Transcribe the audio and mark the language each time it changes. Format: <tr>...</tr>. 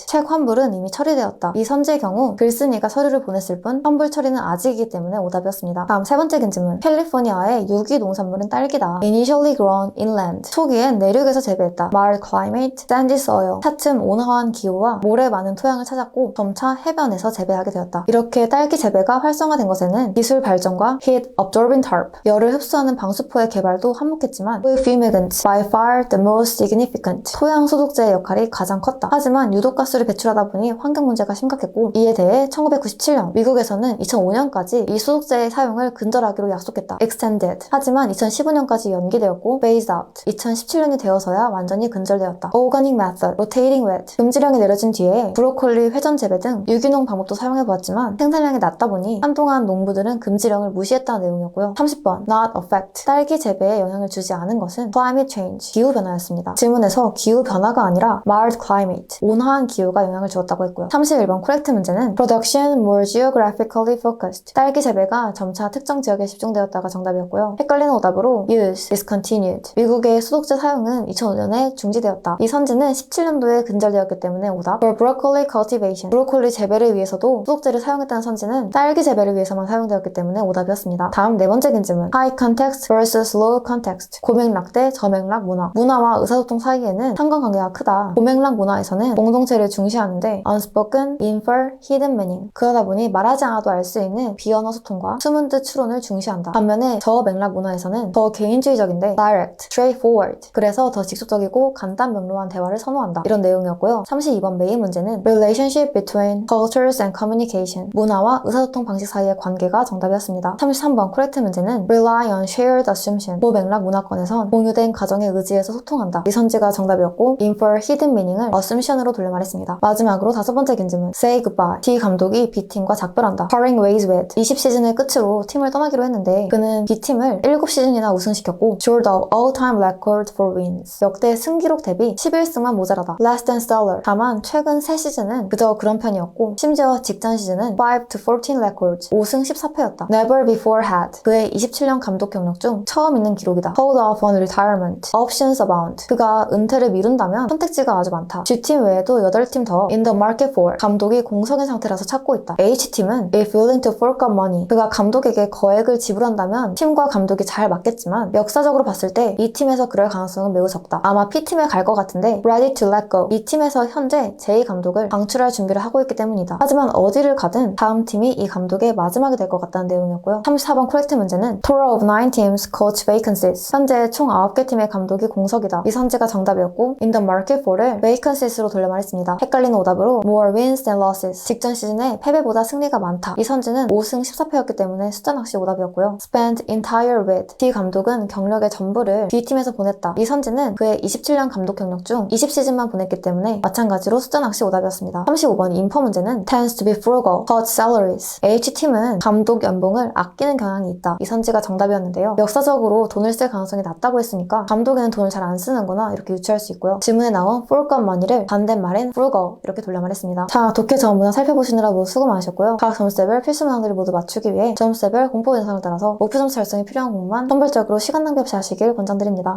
<ko>책 환불은 이미 처리되었다. 이 선지의 경우 글쓴이가 서류를 보냈을 뿐 환불 처리는 아직이기 때문에 오답이었습니다. 다음 세 번째 긴질문. 캘리포니아의 유기 농산물은 딸기다.</ko> <en>Initially grown inland.</en> <ko>초기엔 내륙에서 재배했다.</ko> <en>Mild climate, sandy soil.</en> <ko>차츰 온화한 기후와 모래 많은 토양을 찾았고 점차 해변에서 재배하게 되었다. 이렇게 딸기 재배가 활성화된 것에는 기술 발전과</ko> <en>heat absorbing tarp.</en> <ko>열을 흡수하는 방수포의 개발도 한몫했지만</ko> <en>with fumigants by far the most significant.</en> <ko>토양 소독제의 역할이 가장 컸다. 하지만 유독가스를 배출하다 보니 환경 문제가 심각했고 이에 대해 1997년 미국에서는 2005년까지 이 소독제의 사용을 근절하기로 약속했다.</ko> <en>extended.</en> <ko>하지만 2015년까지 연기되었고</ko> <en>phased out.</en> <ko>2017년이 되어서야 완전히 근절되었다.</ko> <en>organic method, rotating wet.</en> <ko>금지령이 내려진 뒤에 브로콜리 회전 재배 등 유기농 방법도 사용해보았지만 생산량이 낮다 보니 한동안 농부들은 금지령을 무시했다는 내용이었고요.</ko> <en>30번 not affect.</en> <ko>딸기 재배에 영향을 주지 않은 것은</ko> <en>climate change.</en> <ko>기후변화였습니다. 질문에서 기후변화가 아니라</ko> <en>mild climate.</en> <ko>온화한 기후가 영향을 주었다고 했고요.</ko> <en>31번 correct 문제는 production more geographically focused.</en> <ko>딸기 재배가 점차 특정 지역에 집중되었다가 정답이었고요. 헷갈리는 오답으로</ko> <en>use discontinued.</en> <ko>미국의 소독제 사용은 2005년에 중지되었다. 이 선지는 17년도에 근절되었기 때문에 오답.</ko> <en>for broccoli cultivation.</en> <ko>브로콜리 재배를 위해서도 소독제를 사용했다는 선지는 딸기 재배를 위해서만 사용되었기 때문에 오답이었습니다. 다음 네 번째 긴질문.</ko> <en>high context versus low context.</en> <ko>고맥락 대 저맥락 문화. 문화와 의사소통 사이에는 상관관계가 크다. 고맥락 문화에서는 공동체를 중시하는데</ko> <en>unspoken, infer, hidden meaning.</en> <ko>그러다 보니 말하지 않아도 알 수 있는 비언어 소통과 숨은 뜻 추론을 중시한다. 반면에 저맥락 문화에서는 더 개인주의적인데</ko> <en>direct, straightforward.</en> <ko>그래서 더 직접적이고 간단 명료한 대화를 선호한다. 이런 내용이었고요.</ko> <en>32번</en> <ko>메인 문제는</ko> <en>relationship between cultures and communication.</en> <ko>문화와 의사소통 방식 사이의 관계가 정답이었습니다.</ko> <en>33번 correct 문제는 rely on shared assumption.</en> <ko>고맥락 문화권에선 공유된 가정의 의지에서 소통한다. 이 선지가 정답이었고</ko> <en>infer hidden meaning</en> <ko>을 assumption으로 돌려 말했습니다. 마지막으로 다섯 번째 긴질문.</ko> <en>say goodbye.</en> <ko>D 감독이 B팀과 작별한다.</ko> <en>parting ways with.</en> <ko>20시즌을 끝으로 팀을 떠나기로 했는데 그는 B팀을 7시즌이나 우승시켰고</ko> <en>short of all-time record for wins.</en> <ko>역대 승기록 대비 11승만 모자라다.</ko> <en>less than stellar.</en> <ko>다만 최근 3시즌은 그저 더 그런 편이었고 심지어 직전 시즌은</ko> <en>5 to 14 records</en> <ko>5승 14패였다.</ko> <en>Never before had</en> <ko>그의 27년 감독 경력 중 처음 있는 기록이다.</ko> <en>Hold off on retirement. Options abound.</en> <ko>그가 은퇴를 미룬다면 선택지가 아주 많다. G팀 외에도 8팀 더</ko> <en>in the market for</en> <ko>감독이 공석인 상태라서 찾고 있다.</ko> <en>H팀은 if willing to fork up money.</en> <ko>그가 감독에게 거액을 지불한다면 팀과 감독이 잘 맞겠지만 역사적으로 봤을 때 이 팀에서 그럴 가능성은 매우 적다. 아마 P팀에 갈 것 같은데</ko> <en>ready to let go.</en> <ko>이 팀에서 현재 제 감독을 방출할 준비를 하고 있기 때문이다. 하지만 어디를 가든 다음 팀이 이 감독의 마지막이 될 것 같다는 내용이었고요.</ko> <en>34번 코렉트 문제는 Total of 9 teams coach vacancies.</en> <ko>현재 총 9개 팀의 감독이 공석이다. 이 선지가 정답이었고</ko> <en>in the market for</en> <ko>를 vacancies로 돌려 말했습니다. 헷갈리는 오답으로</ko> <en>more wins than losses.</en> <ko>직전 시즌에 패배보다 승리가 많다. 이 선지는 5승 14패였기 때문에 숫자 낚시 오답이었고요.</ko> <en>spend entire with.</en> <ko>D 감독은 경력의 전부를 B팀에서 보냈다. 이 선지는 그의 27년 감독 경력 중 20시즌만 보냈기 때문에 마찬가지로 숫자 낚시 오답이었습니다.</ko> <en>35번</en> <ko>인퍼 문제는</ko> <en>tends to be frugal, cut salaries.</en> <ko>H팀은 감독 연봉을 아끼는 경향이 있다. 이 선지가 정답이었는데요. 역사적으로 돈을 쓸 가능성이 낮다고 했으니까 감독에는 돈을 잘 안 쓰는구나 이렇게 유추할 수 있고요. 질문에 나온</ko> <en>fork up money</en> <ko>를 반대말인 frugal 이렇게 돌려 말했습니다. 자, 독해 전문 문항 살펴보시느라 모두 수고 많으셨고요. 각 점수별 필수 문항들을 모두 맞추기 위해 점수별 공포 영상을 따라서 목표 점수 달성에 필요한 공부만 선별적으로 시간 낭비 없이 하시길 권장드립니다.</ko>